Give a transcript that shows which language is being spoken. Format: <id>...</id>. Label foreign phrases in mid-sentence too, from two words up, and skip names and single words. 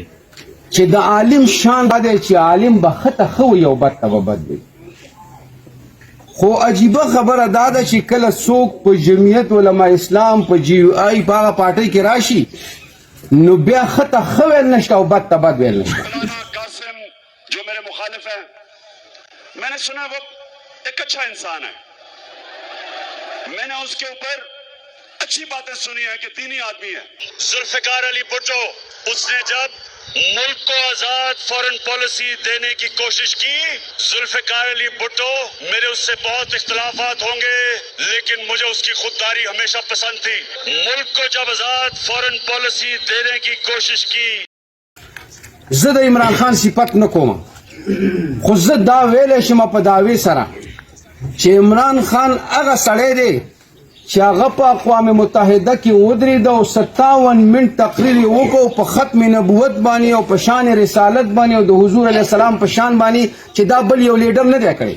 <ps>چې د عالم شان دا دی چې عالم به ښه ته ښه وي او بد ته به بد وي. خو عجیبه خبره دا ده چې کله څوک په جمعیت علما اسلام په جی یو آی په هغه پارټۍ کې راشي نو بیا ښه ته ښه ویل نشته او بد ته بد ویل نشته.</ps> <ur>قاسم جو میرے مخالف ہیں، میں نے سنا وہ ایک اچھا انسان ہے، میں نے اس کے اوپر اچھی باتیں سنی ہیں کہ دینی آدمی ہے. ذوالفقار علی بھٹو، اس نے جب ملک کو آزاد</ur> <en>foreign policy</en> <ur>دینے کی کوشش کی، ذوالفقار علی بھٹو، میرے اس سے بہت اختلافات ہوں گے لیکن مجھے اس کی خودداری ہمیشہ پسند تھی. ملک کو جب آزاد</ur> <en>foreign policy</en> <ur>دینے کی کوشش کی.</ur> <ps>زه د عمران خان صفت نه کوم، خو زه دا ویلی شم په دعوې سره چې عمران خان هغه سړی دی چې هغه په اقوام متحده کې ودرېده او 57 منټ تقریر یې وکړو په ختم نبوت باندې او په شان رسالت باندې او د حضور</ps> <ar>علیه السلام</ar> <ps>په شان باندې چې دا بل یو لیډر نه دی کړی.</ps>